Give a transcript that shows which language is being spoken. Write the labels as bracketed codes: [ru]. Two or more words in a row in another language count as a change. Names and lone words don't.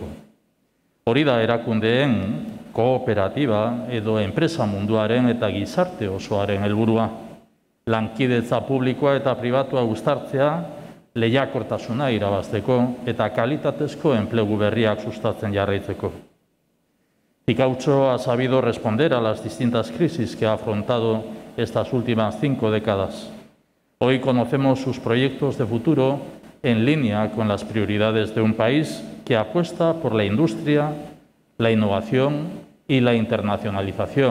[eu] Hori da erakundeen, kooperatiba edo enpresa munduaren eta gizarte osoaren helburua. Lankidetza publikoa eta pribatua uztartzea, lehiakortasuna irabazteko eta kalitatezko enplegu berriak sustatzen jarraitzeko. [es] Ficaucho ha sabido responder a las distintas crisis que ha afrontado estas últimas 5 décadas. Hoy conocemos sus proyectos de futuro en línea con las prioridades de un país que apuesta por la industria, la innovación y la internacionalización.